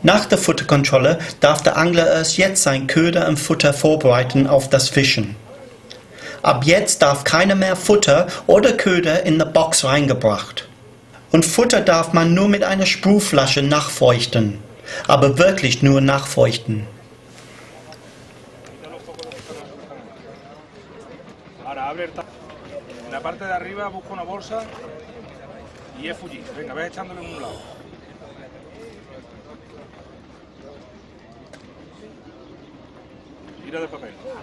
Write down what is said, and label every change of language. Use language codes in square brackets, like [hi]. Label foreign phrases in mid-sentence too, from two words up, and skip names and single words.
[de] Nach der Futterkontrolle darf der Angler erst jetzt sein Köder und Futter vorbereiten auf das Fischen. Ab jetzt darf keiner mehr Futter oder Köder in die Box reingebracht. Und Futter darf man nur mit einer Sprühflasche nachfeuchten, aber wirklich nur nachfeuchten. [es] En la parte de arriba busco una bolsa y es fuji. Venga, ves echándole en un lado. Tira del papel.